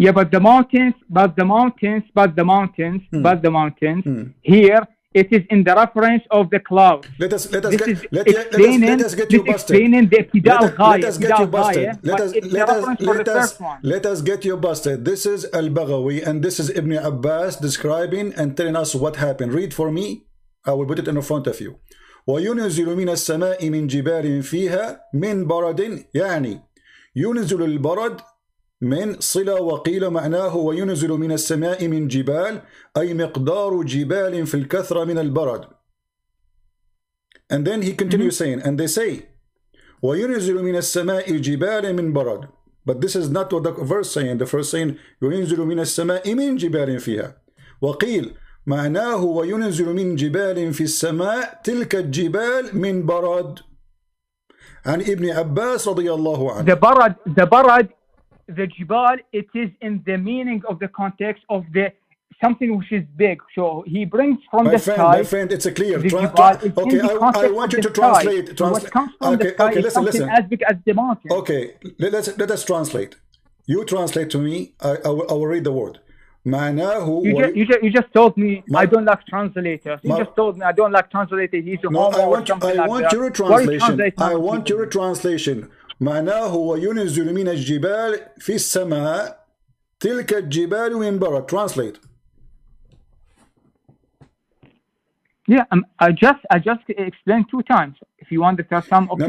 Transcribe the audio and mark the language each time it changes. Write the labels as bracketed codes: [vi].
[en] Yeah, but the mountains, here it is in the reference of the clouds. Let us get you busted. This is Al-Baghawi and this is Ibn Abbas describing and telling us what happened. Read for me. I will put it in front of you. [ar] وَيُنْزِلُ مِنَ السَّمَاءِ مِنْ جِبَالٍ فِيهَا مِنْ بَرَدٍ يعني ينزل البرد من صلة وقيل معناه وينزل من السماء من جبال أي مقدار جبال في الكثرة من البرد. [en] And then he continues saying, and they say [ar] وينزل من السماء جبال من برد. [en] But this is not what the verse saying. The verse saying [ar] ينزل من السماء من جبال فيها. وقيل معناه وينزل من جبال في السماء تلك الجبال من برد. عن ابن عباس رضي الله عنه. [en] The jibal, it is in the meaning of the context of the something which is big. So he brings from the sky. My friend, it's a clear. Okay, I want you to translate. So what comes from the sky is something as big as the mountain. Okay, let us translate. You translate to me. I will read the word. You just told me I don't like translators. You just told me I don't like translators. He's a homo or something like that. I want your translation. [ar] معناه وينزل من الجبال في السماء تلك الجبال من برد. [en] Translate. Yeah, I just explained 2 times. If you want the first time, okay.